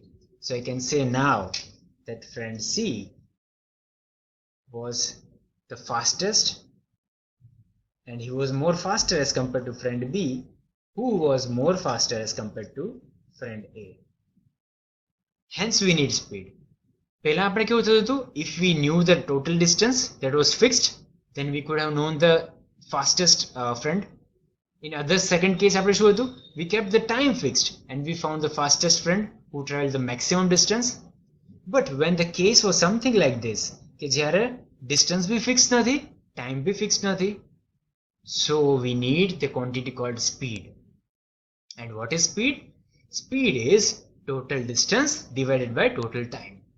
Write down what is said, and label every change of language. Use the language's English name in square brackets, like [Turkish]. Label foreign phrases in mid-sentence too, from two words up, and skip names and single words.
[English] So I can say now that friend C was the fastest, and he was more faster as compared to friend B, who was more faster as compared to friend A. Hence we need speed. [Gujarati] પહેલા આપણે કેવું થતું હતું? [English] If we knew the total distance that was fixed, then we could have known the fastest friend. In other second case [Gujarati] આપણે શું હતું? [English] We kept the time fixed and we found the fastest friend who traveled the maximum distance. But when the case was something like this, [Gujarati] કે જ્યારે [English] distance भी fixed નથી, time भी fixed નથી, so we need the quantity called speed. And what is speed? Speed is total distance divided by total time.